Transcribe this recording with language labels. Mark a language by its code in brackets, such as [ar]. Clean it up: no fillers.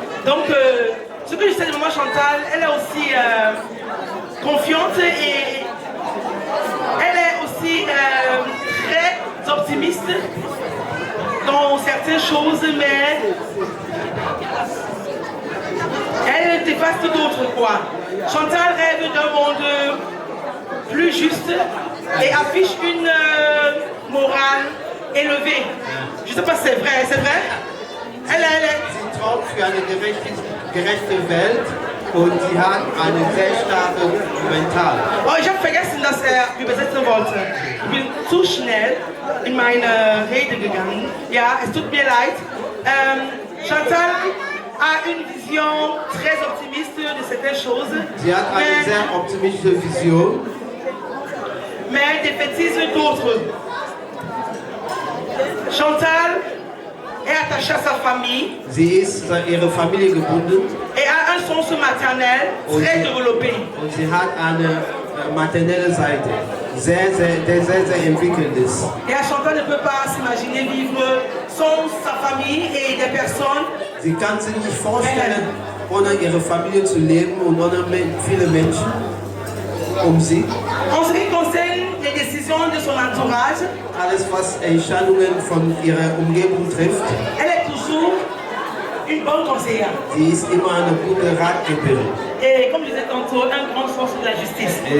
[fr] Donc ce que je sais de Maman Chantal, elle est aussi confiante et elle est aussi très optimiste dans certaines choses, mais elle dépasse d'autres quoi. Chantal rêve d'un monde plus juste et affiche une morale élevée. Je ne sais pas si c'est vrai, c'est vrai? Elle est... [de] Sie träumt für eine gerechte Welt und sie hat eine sehr starke Mental. Oh, ich habe vergessen, dass übersetzen wollte. Ich bin zu schnell in meine Rede gegangen. Ja, es tut mir leid. [fr] Chantal a une vision très optimiste de certaines choses. [de] Sie hat eine sehr optimistische Vision. [fr] Mais elle défaitise d'autres. Chantal est attachée à sa famille. [de] Sie ist an ihre Familie gebunden. [fr] Et a un sens maternel très développé. [de] Und sie hat eine maternelle Seite. Sehr entwickelt ist. [fr] Et Chantal ne peut pas s'imaginer vivre sans sa famille et des personnes. [de] Sie kann sich nicht vorstellen, ohne ihre Familie zu leben und ohne viele Menschen um sie. [fr] En ce qui concerne les décisions de son entourage, [de] Alles, was Entscheidungen von ihrer Umgebung trifft, [fr] elle est toujours une bonne conseillère. [de] sie ist immer eine gute Ratgeberin. [fr] Et comme je disais tantôt, un grand sens de la justice.